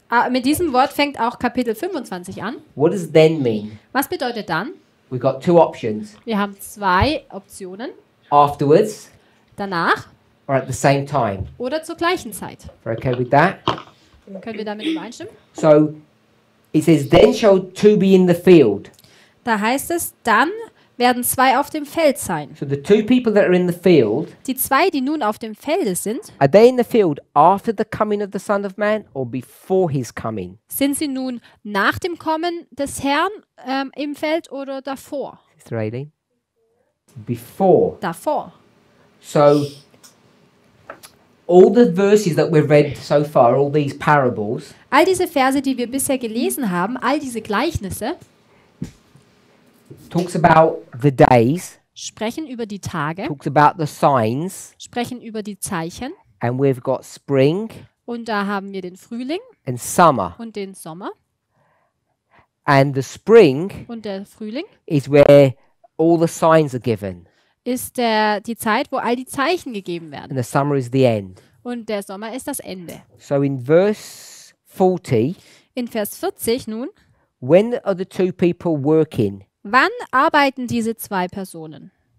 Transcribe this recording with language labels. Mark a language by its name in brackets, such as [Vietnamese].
[German] Mit diesem Wort fängt auch Kapitel 25 an. [English] What does then mean? [German] Was bedeutet dann? [English] We've got two options. [German] Wir haben zwei Optionen. [English] Afterwards [German] Danach [English] or at the same time. [German] oder zur gleichen Zeit. [English] We're okay with that? [German] Können wir damit übereinstimmen? [English] So it says, then shall two be in the field. [German] Da heißt es, dann werden zwei auf dem Feld sein. [English] So the two people that are in the field, [German] Die zwei, die nun auf dem Felde sind, [English] are they in the field after the coming of the Son of Man or before his coming? [German] sind sie nun nach dem Kommen des Herrn im Feld oder davor? [English] Sister Aileen? Before. [German] Davor. [English] So all the verses that we've read so far, all these parables, [German] All diese Verse, die wir bisher gelesen haben, all diese Gleichnisse, [English] talks about the days, [German] sprechen über die Tage, [English] talks about the signs, [German] sprechen über die Zeichen. [English] and we've got spring [German] Und da haben wir den Frühling [English] and summer. [German] und den Sommer. [English] And the spring [German] Und der Frühling [English] is where all the signs are given. [German] ist die Zeit, wo all die Zeichen gegeben werden. [English] and the summer is the end. [German] Und der Sommer ist das Ende. [English] So in verse 40, [German] In Vers 40 nun, [English] when are the two people working? [German] wann arbeiten diese zwei Personen?